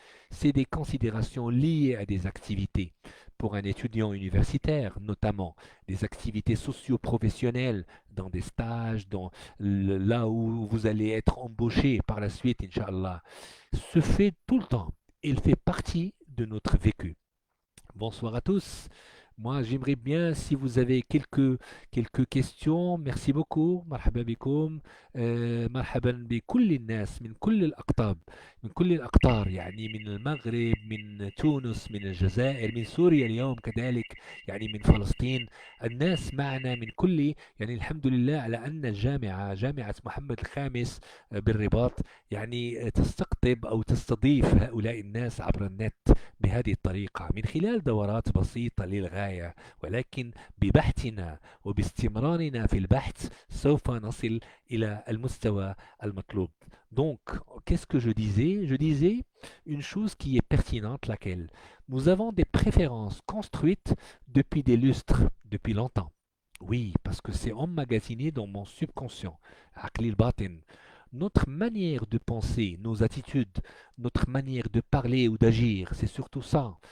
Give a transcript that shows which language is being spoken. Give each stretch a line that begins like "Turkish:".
French: C'est des considérations liées à des activités. Pour un étudiant universitaire, notamment, des activités socio-professionnelles, dans des stages, là où vous allez être embauché par la suite, Inch'Allah, se fait tout le temps. Il fait partie de notre vécu. Bonsoir à tous. Moi, j'aimerais bien, si vous avez quelques questions, merci beaucoup.
Arabic: مرحبا بكم. مرحبا بكل الناس من كل الأقطاب، من كل الأقطار، يعني من المغرب، من تونس، من الجزائر، من سوريا اليوم كذلك، يعني من فلسطين. الناس معنا من كل، يعني الحمد لله على أن الجامعة، جامعة محمد الخامس بالرباط، يعني تستقطب أو تستضيف هؤلاء الناس عبر النت بهذه الطريقة من خلال دورات بسيطة للغاية، ولكن ببحثنا وباستمرارنا في البحث سوف نصل إلى المستوى المطلوب.
French: Donc, qu'est-ce que je disais? Je disais une chose qui est pertinente, laquelle nous avons des préférences construites depuis des lustres, depuis longtemps. Oui, parce que c'est emmagasiné dans mon subconscient,
Arabic: عقلي الباطن.
French: Notre manière de penser, nos attitudes, notre manière de parler ou d'agir, c'est surtout ça.